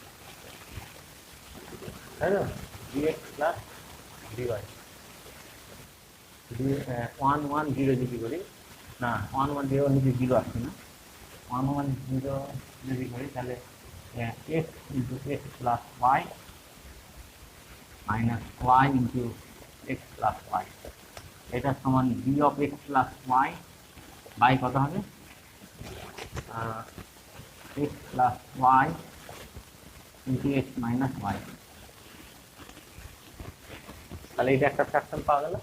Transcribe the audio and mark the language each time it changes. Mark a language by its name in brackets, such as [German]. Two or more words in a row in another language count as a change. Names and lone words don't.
[Bangla] তাই তো, [English] dx plus dy [Bangla] 1 1 0 যদি করি, না 1 1 0 নিচে 0 আসছে না, 1 1 0 যদি করি তাহলে [English] x into x plus y minus y into x plus y, [Bangla] এটা সমান [English] b of x plus y বাই [Bangla] কত হবে, [English] x plus y into x minus y। [Bangla] তাহলে এটা একটা ফ্র্যাকশন পাওয়া গেল।